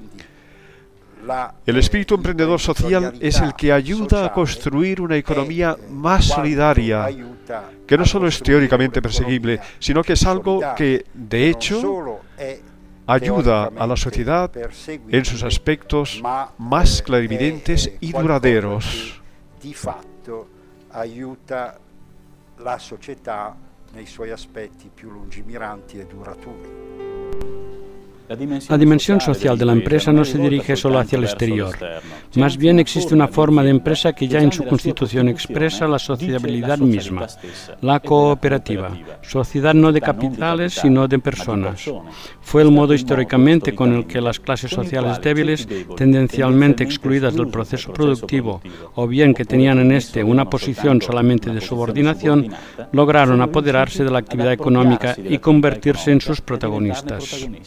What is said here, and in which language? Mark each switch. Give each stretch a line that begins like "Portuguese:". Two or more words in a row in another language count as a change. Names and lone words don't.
Spanish: El espíritu emprendedor social es el que ayuda a construir una economía más solidaria, que no solo es teóricamente perseguible, sino que es algo que, de hecho, ayuda a la sociedad en sus aspectos más clarividentes y duraderos.
Italian: nei suoi aspetti più lungimiranti e duraturi.
Spanish: La dimensión social de la empresa no se dirige solo hacia el exterior. Más bien existe una forma de empresa que ya en su constitución expresa la sociabilidad misma, la cooperativa, sociedad no de capitales sino de personas. Fue el modo históricamente con el que las clases sociales débiles, tendencialmente excluidas del proceso productivo, o bien que tenían en este una posición solamente de subordinación, lograron apoderarse de la actividad económica y convertirse en sus protagonistas.